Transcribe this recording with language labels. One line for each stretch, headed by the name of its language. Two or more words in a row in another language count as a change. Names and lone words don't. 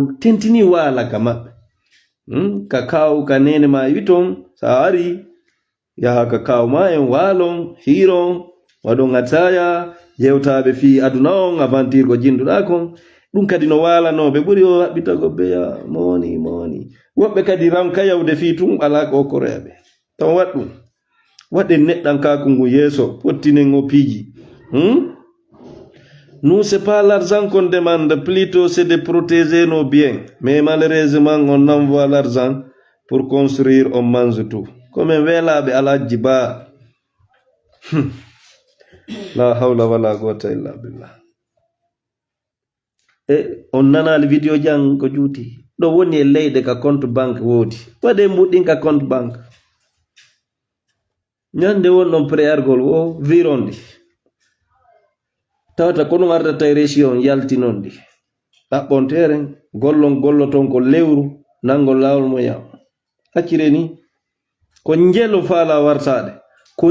Fula: tentini waala ka maɓɓe ka kaw ka nene ma witon sa ari yaha ka kaw ma en waalon hiron waɗon ataya yewtaɓe fi aduna on aventure ko jinduɗa kon ɗum kadi no waalanoɓe ɓuri o haɓɓitago beya moni woɓɓe kadi ranka yawde fi tum ala ko okkoreɓe taw wat ɗum waɗen neɗɗan kaku ngu yeeso pottinen o piiji
French: nous c'est pas l'argent qu'on demande plutôt c'est de protéger nos biens mais malheureusement on envoie l'argent pour construire on mange tout comme
Fula: weelaɓe alaji ba
Arabic: لا حول ولا قوة إلا بالله
Fula: e on nanali vidéo jang ko juuti ɗo woni e leyɗe ka
French: compte banque
Fula: woodi waɗe mbuɗɗin ka
French: compte banque
Fula: ñande won ɗon préargol o virondi tawata ko ɗum ardata e région yaltinondi ɗaɓɓontere gollon golloton ko lewru nangol lawol mo yaw accire ni ko njelo faala wartade ko